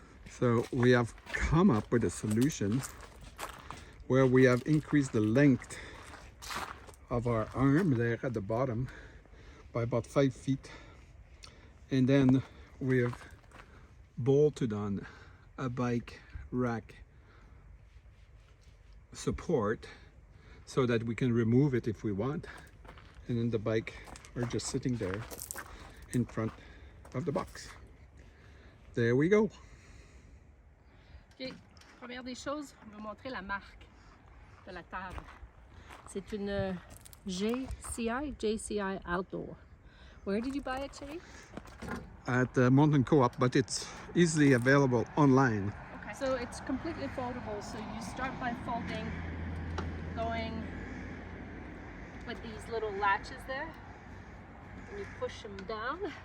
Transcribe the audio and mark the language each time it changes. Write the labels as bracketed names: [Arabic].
[English] So we have come up with a solution where we have increased the length of our arm there at the bottom by about 5 feet, and then we have bolted on a bike rack support so that we can remove it if we want, and then the bike are just sitting there in front of the box. There we go. [French] Ok, première des choses, on va montrer la marque de la table. C'est une JCI Outdoor. [English] Where did you buy it, Chérie? At the Mountain Co-op, but it's easily available online. Okay. So it's completely foldable. So you start by folding, going with these little latches there, and you push them down.